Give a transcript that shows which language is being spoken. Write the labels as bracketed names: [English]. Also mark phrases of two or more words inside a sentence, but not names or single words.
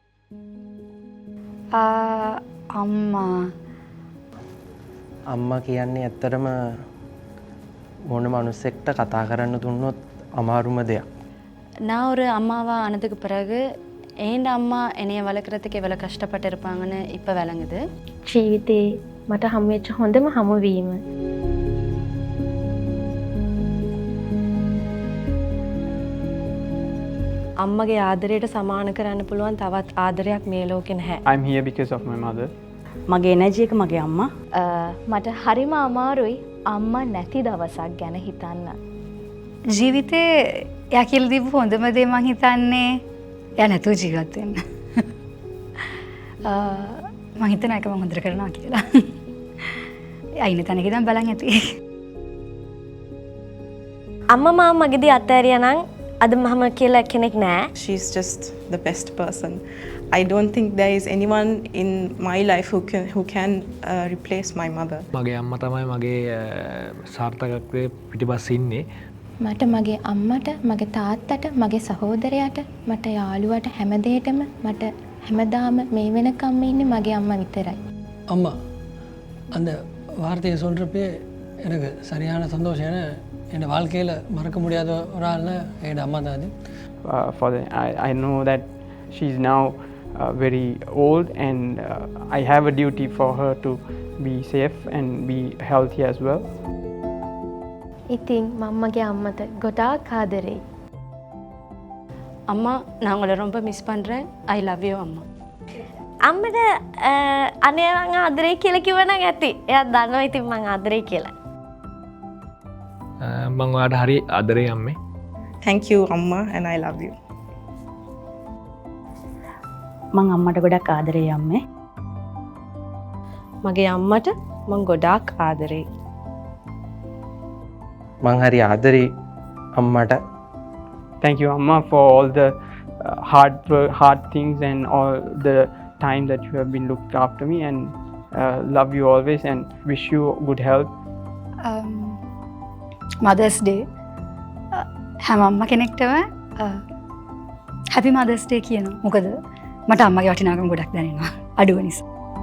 [Sinhala] අම්මා කියන්නේ ඇත්තටම මොන මනුස්සෙක්ට කතා කරන්න දුන්නොත් අමාරුම දෙයක්. [Tamil] நான் ஒரு அம்மாவா ஆனதுக்கு பிறகு என் அம்மா என்னைய வளர்க்குறதுக்கு எவ்வளோ கஷ்டப்பட்டு இருப்பாங்கன்னு இப்போ விளங்குது. [Sinhala] ජීවිතේ මට හම්වෙච්ච හොඳම හමුවීම. අම්මගේ ආදරයට සමාන කරන්න පුළුවන් තවත් ආදරයක් මේ ලෝකේ නැහැ. [English] I'm here because of my mother. [Sinhala] මගේ එනර්ජි එක මගේ අම්මා. මට හරිම අමාරුයි අම්මා නැති දවසක් ගැන හිතන්න. ජීවිතේ එයා කියලා දීපු හොඳම දේ මං හිතන්නේ එයා නැතුව ජීවත් වෙන්න. මං හිතන එක මං හොඳට කරනවා කියලා. එයා ඉන්න තැනක ඉඳන් බලන් ඇති. අම්මා මාව මගේදී අතෑරියා නම් අද මම කියලා කෙනෙක් නැහැ. [English] She's just the best person. I don't think there is anyone in my life who can replace my mother. [Sinhala] මගේ අම්මා තමයි මගේ සාර්ථකත්වයේ පිටිපස්සේ ඉන්නේ. මට මගේ අම්මට මගේ තාත්තට මගේ සහෝදරයාට මට යාළුවට හැමදේටම මට හැමදාම මේ වෙනකම්ම ඉන්නේ මගේ අම්මා විතරයි. [Tamil] அம்மா அந்த வார்த்தையை சொல்கிறப்பே எனக்கு சரியான சந்தோஷம். ஏன்னா என் வாழ்க்கையில் மறக்க முடியாத ஒரு ஆள்னா என் அம்மா தான் அது. [English] I know that she's now very old and I have a duty for her to be safe and be healthy as well. [Sinhala] ඉතින් මම්මගේ අම්මට ගොඩාක් ආදරෙයි. [Tamil] அம்மா நான் உங்களை ரொம்ப மிஸ் பண்ணுறேன். [English] I love you அம்மா. [Sinhala] අම්මට අනේ මං ආදරේ කියලා කිව්වනම් ඇති. එයා දන්නවා ඉතින් මං ආදරේ කියලා. මං ඔයාට හරි ආදරේ අම්මේ. [English] Thank you, Amma, and I love you. [Sinhala] මං අම්මට ගොඩක් ආදරේ අම්මේ. මගේ අම්මට මං ගොඩාක් ආදරේ. මං හරි ආදරේ අම්මට. [English] Thank you, Amma, for all the hard things and all the time that you have been looked after me, and love you always and wish you good health. mothers day [Sinhala] හැම අම්ම කෙනෙක්ටම [English] happy mothers day [Sinhala] කියනවා. මොකද මට අම්මගේ වටිනාකම ගොඩක් දැනෙනවා අඩුව නිසා.